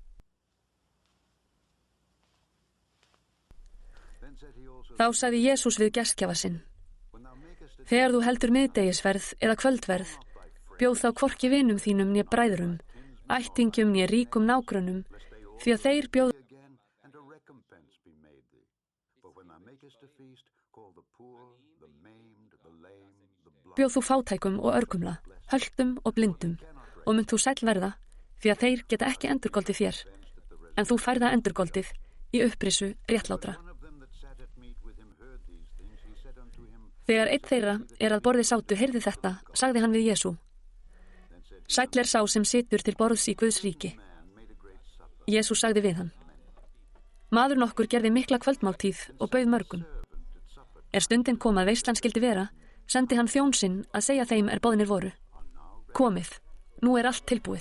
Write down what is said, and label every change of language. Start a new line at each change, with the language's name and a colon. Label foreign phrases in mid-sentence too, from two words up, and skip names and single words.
Icelandic: Þá sagði Jesús við gestgjafa sinn: Þegar þú heldur miðdegisverð eða kvöldverð, bjóð þá hvorki vinum þínum né bræðrum, ættingjum né ríkum nágrönnum, því að þeir bjóð
English: again, and a recompense be made thee. But when thou makest a feast, call the poor, the maimed, the lame, the blind.
Icelandic: bjóð þú fátækum og örkumla, höltum og blindum, og munt þú sæll verða, því að þeir geta ekki endurgoldið þér, en þú færða endurgoldið í upprisu réttlátra.
English: One of them that sat at meat with him heard these things. He said unto him,
Icelandic: Þegar einn þeirra að borði sátu heyrði þetta, sagði hann við Jesú: Sæll sá sem situr til borðs í Guðs ríki. Jesús sagði við hann: Maður nokkur gerði mikla kvöldmáltíð og bauð mörgum. Stundin kom að veislan skyldi vera, sendi hann þjón sinn að segja þeim boðnir voru: Komið, nú allt tilbúið.